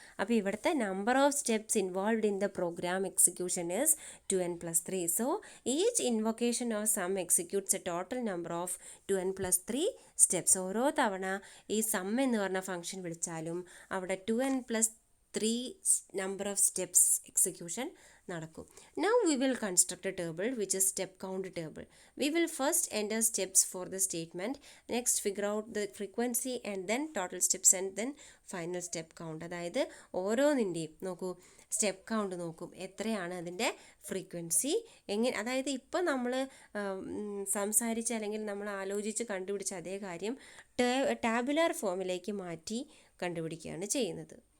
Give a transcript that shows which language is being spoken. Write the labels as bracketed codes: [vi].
[ml] അപ്പോൾ ഇവിടുത്തെ [en] Number of steps involved in the program execution is 2n + 3. So each invocation of sum executes a total number of 2n + 3 steps. [ml] ഓരോ തവണ ഈ some എന്ന് പറഞ്ഞ function വിളിച്ചാലും അവിടെ 2n + 3 number of steps execution നടക്കും. [en] Now we will construct a table which is step count table. We will first enter steps for the statement, next figure out the frequency and then total steps and then final step count. [ml] അതായത് ഓരോന്നിൻ്റെയും നോക്കൂ step count നോക്കും, എത്രയാണ് അതിൻ്റെ frequency, എങ്ങനെ, അതായത് ഇപ്പം നമ്മൾ സംസാരിച്ച് അല്ലെങ്കിൽ നമ്മൾ ആലോചിച്ച് കണ്ടുപിടിച്ച അതേ കാര്യം ടാബുലാർ ഫോമിലേക്ക് മാറ്റി കണ്ടുപിടിക്കുകയാണ് ചെയ്യുന്നത്.